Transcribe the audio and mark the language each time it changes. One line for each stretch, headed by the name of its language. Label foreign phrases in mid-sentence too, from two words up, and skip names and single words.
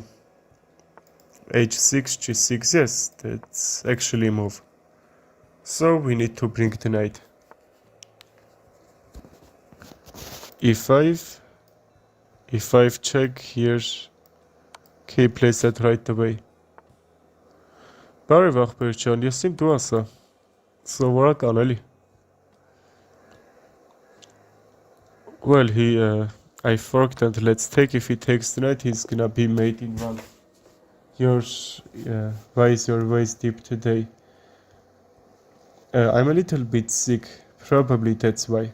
English: h6, g6, yes, that's actually a move. So we need to bring the knight. e5, e5 check here. Okay, place that right away.
Armenian: Բարև աղբեր ջան, ես իմ դու ասա, սովորական էլի.
English: Well, I forked and let's take, if he takes the knight, he's gonna be mate in one. Why is your voice deep today? I'm a little bit sick, probably that's why.